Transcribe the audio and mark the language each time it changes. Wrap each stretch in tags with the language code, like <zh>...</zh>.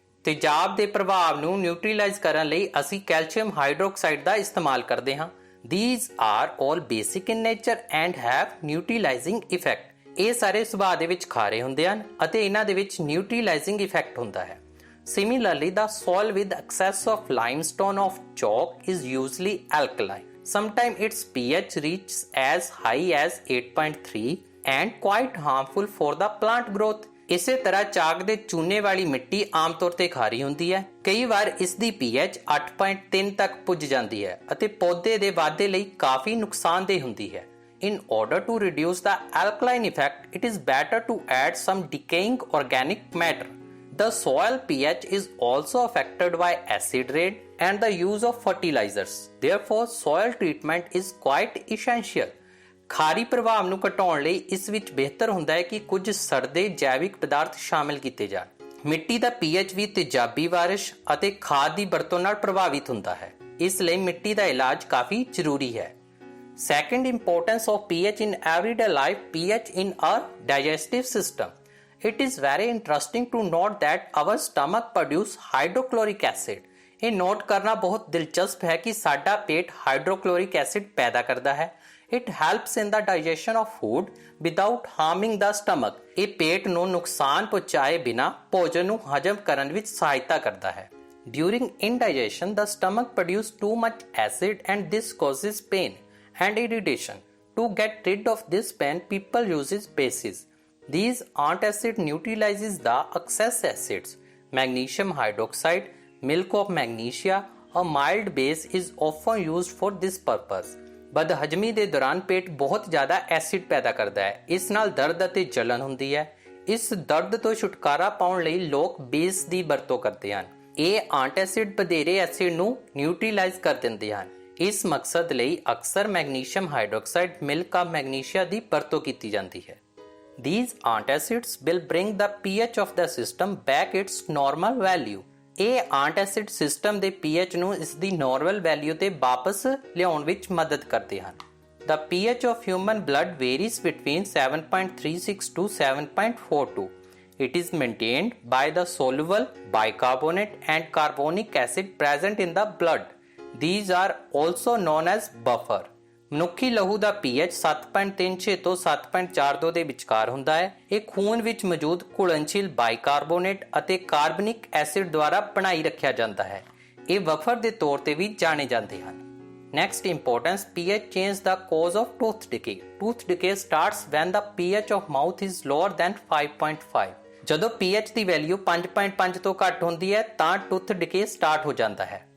<pa>ਤੇਜ਼ਾਬ ਦੇ ਪ੍ਰਭਾਵ ਨੂੰ ਨਿਊਟਰੀਲਾਈਜ਼ ਕਰਨ ਲਈ ਅਸੀਂ ਕੈਲਸ਼ੀਅਮ ਹਾਈਡਰੋਕਸਾਈਡ ਦਾ ਇਸਤੇਮਾਲ ਕਰਦੇ ਹਾਂ।</pa> <en>These are all basic in nature and have neutralizing effect।</en> <pa>ਇਹ ਸਾਰੇ ਸੁਭਾਅ ਦੇ ਵਿੱਚ ਖਾਰੇ ਹੁੰਦੇ ਹਨ ਅਤੇ ਇਹਨਾਂ ਦੇ ਵਿੱਚ ਨਿਊਟਰੀਲਾਈਜ਼ਿੰਗ ਇਫੈਕਟ ਹੁੰਦਾ ਹੈ।</pa> <en>Similarly, the soil with excess of limestone of chalk is usually alkaline। Sometimes its pH reaches as high as 8.3 and quite harmful for the plant growth।</en> <pa>ਇਸੇ ਤਰ੍ਹਾਂ ਚਾਕ ਦੇ ਚੂਨੇ ਵਾਲੀ ਮਿੱਟੀ ਆਮ ਤੌਰ ਤੇ ਖਾਰੀ ਹੁੰਦੀ ਹੈ। ਕਈ ਵਾਰ ਇਸ ਦੀ pH 8.3 ਤੱਕ ਪੁੱਜ ਜਾਂਦੀ ਹੈ ਅਤੇ ਪੌਦੇ ਦੇ ਵਾਧੇ ਲਈ ਕਾਫੀ ਨੁਕਸਾਨਦੇਹ ਹੁੰਦੀ ਹੈ।</pa> <en>In order to reduce the alkaline effect, it is better to add some decaying organic matter। The soil pH is also affected by acid rain and the use of fertilizers. Therefore, soil treatment is quite essential.</en> <pa>ਖਾਰੀ ਪ੍ਰਭਾਵ ਨੂੰ ਘਟਾਉਣ ਲਈ ਇਸ ਵਿੱਚ ਬਿਹਤਰ ਹੁੰਦਾ ਹੈ ਕਿ ਕੁਝ ਸੜਦੇ ਜੈਵਿਕ ਪਦਾਰਥ ਸ਼ਾਮਿਲ ਕੀਤੇ ਜਾਣ। ਮਿੱਟੀ ਦਾ ਪੀਐਚ ਵੀ ਤੇਜ਼ਾਬੀ ਬਾਰਿਸ਼ ਅਤੇ ਖਾਦ ਦੀ ਵਰਤੋਂ ਨਾਲ ਪ੍ਰਭਾਵਿਤ ਹੁੰਦਾ ਹੈ, ਇਸ ਲਈ ਮਿੱਟੀ ਦਾ ਇਲਾਜ ਕਾਫੀ ਜ਼ਰੂਰੀ ਹੈ।</pa> <en>Second importance of pH in everyday life, pH in our digestive system. It is very interesting to note that our stomach produce hydrochloric acid.</en> <pa>ਇਹ ਨੋਟ ਕਰਨਾ ਬਹੁਤ ਦਿਲਚਸਪ ਹੈ ਕਿ ਸਾਡਾ ਪੇਟ ਹਾਈਡਰੋਕਲੋਰਿਕ ਐਸਿਡ ਪੈਦਾ ਕਰਦਾ ਹੈ।</pa> <en>It helps in the digestion of food without harming the stomach.</en> <pa>ਇਹ ਪੇਟ ਨੂੰ ਨੁਕਸਾਨ ਪਹੁੰਚਾਏ ਬਿਨਾ ਭੋਜਨ ਨੂੰ ਹਜਮ ਕਰਨ ਵਿੱਚ ਸਹਾਇਤਾ ਕਰਦਾ ਹੈ।</pa> <en>During indigestion, the stomach produces too much acid and this causes pain and irritation. To get rid of this pain, people uses bases. These antacid neutralizes the excess acids. Magnesium hydroxide, milk of magnesia, a mild base is often used for this purpose.</en> <pa>ਬਦਹਜਮੀ ਦੇ ਦੌਰਾਨ ਪੇਟ ਬਹੁਤ ਜ਼ਿਆਦਾ acid ਪੈਦਾ ਕਰਦਾ ਹੈ, ਇਸ ਨਾਲ ਦਰਦ ਅਤੇ ਜਲਨ ਹੁੰਦੀ ਹੈ। ਇਸ ਦਰਦ ਤੋਂ ਛੁਟਕਾਰਾ ਪਾਉਣ ਲਈ ਲੋਕ ਬੇਸ ਦੀ ਵਰਤੋਂ ਕਰਦੇ ਹਨ। ਇਹ ਐਂਟਾਸਿਡ ਵਧੇਰੇ ਐਸਿਡ ਨੂੰ ਨਿਊਟ੍ਰੀਲਾਈਜ਼ ਕਰ ਦਿੰਦੇ ਹਨ। ਇਸ ਮਕਸਦ ਲਈ ਅਕਸਰ ਮੈਗਨੀਸ਼ੀਅਮ ਹਾਈਡਰੋਕਸਾਈਡ ਮਿਲਕ ਆਫ ਮੈਗਨੀਸ਼ੀਆ ਦੀ ਵਰਤੋਂ ਕੀਤੀ ਜਾਂਦੀ ਹੈ।</pa> <en>These antacids will bring the pH of the system back its normal value.</en> <pa>ਇਹ ਐਂਟਾਸਿਡ ਸਿਸਟਮ ਦੇ pH ਨੂੰ ਇਸ ਦੀ ਨਾਰਮਲ ਵੈਲਿਊ ਤੇ ਵਾਪਸ ਲਿਆਉਣ ਵਿੱਚ ਮਦਦ ਕਰਦੇ ਹਨ।</pa> <en>The pH of human blood varies between 7.36 to 7.42. It is maintained by the soluble bicarbonate and carbonic acid present in the blood. These are also known as buffer.</en> <pa>ਮਨੁੱਖੀ ਲਹੂ ਦਾ pH 7.36 ਤੋਂ 7.42 ਦੇ ਵਿਚਕਾਰ ਹੁੰਦਾ ਹੈ। ਇਹ ਖੂਨ ਵਿੱਚ ਮੌਜੂਦ ਘੁਲਣਸ਼ੀਲ ਬਾਈਕਾਰਬੋਨੇਟ ਅਤੇ ਕਾਰਬਨਿਕ ਐਸਿਡ ਦੁਆਰਾ ਬਣਾਈ ਰੱਖਿਆ ਜਾਂਦਾ ਹੈ। ਇਹ ਬਫਰ ਦੇ ਤੌਰ ਤੇ ਵੀ ਜਾਣੇ ਜਾਂਦੇ ਹਨ।</pa> <en>Next importance, pH change the cause of tooth decay. Tooth decay starts when the pH of mouth is lower than 5.5.</en> <pa>ਜਦੋਂ pH ਦੀ ਵੈਲਿਊ 5.5 ਤੋਂ ਘੱਟ ਹੁੰਦੀ ਹੈ ਤਾਂ tooth decay ਸਟਾਰਟ ਹੋ ਜਾਂਦਾ ਹੈ।</pa>